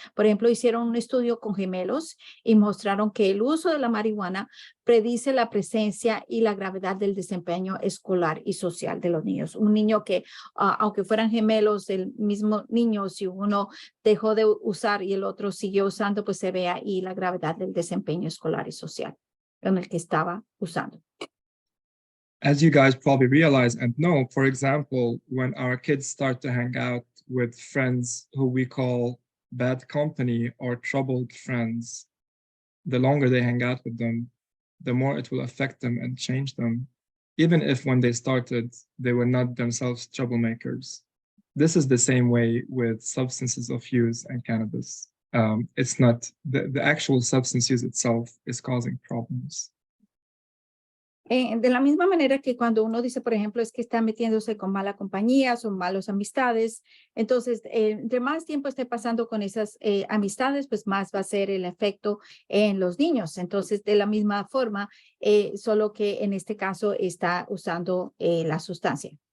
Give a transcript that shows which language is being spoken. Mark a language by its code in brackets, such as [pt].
[es] Por ejemplo, hicieron un estudio con gemelos y mostraron que el uso de la marihuana predice la presencia y la gravedad del desempeño escolar y social de los niños. Un niño que, aunque fueran gemelos del mismo niño, si uno dejó de usar y el otro siguió usando, pues se ve ahí la gravedad del desempeño escolar y social en el que estaba usando. [en] As you guys probably realize and know, for example, when our kids start to hang out with friends who we call bad company or troubled friends, the longer they hang out with them, the more it will affect them and change them, even if when they started, they were not themselves troublemakers. This is the same way with substances of use and cannabis. It's not, the actual substance use itself is causing problems. [es] De la misma manera que cuando uno dice, por ejemplo, es que está metiéndose con mala compañía, son malas amistades, entonces, entre más tiempo esté pasando con esas amistades, pues más va a ser el efecto en los niños. Entonces, de la misma forma, solo que en este caso está usando la sustancia.